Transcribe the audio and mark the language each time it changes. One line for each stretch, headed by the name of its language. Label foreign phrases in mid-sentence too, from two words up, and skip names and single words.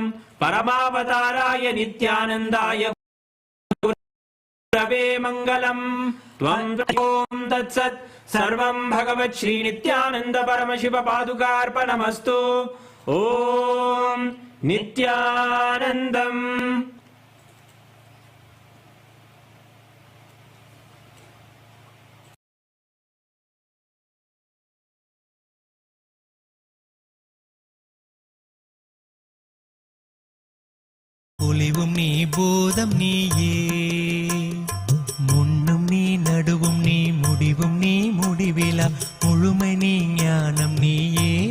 Sanskrit: परमावताराय नित्यानन्दाय गुरवे मङ्गलम्। त्वं ॐ तत्सत् सर्वं भगवत् श्री नित्यानन्द परमशिव पादुकार्पणमस्तु। ॐ नित्यानन्दम्।
Tamil: ஒளிவும் நீ போதம் நீயே, முன்னும் நீ நடுவும் நீ முடிவும் நீ முடிவிலா முழுமை நீ ஞானம் நீயே.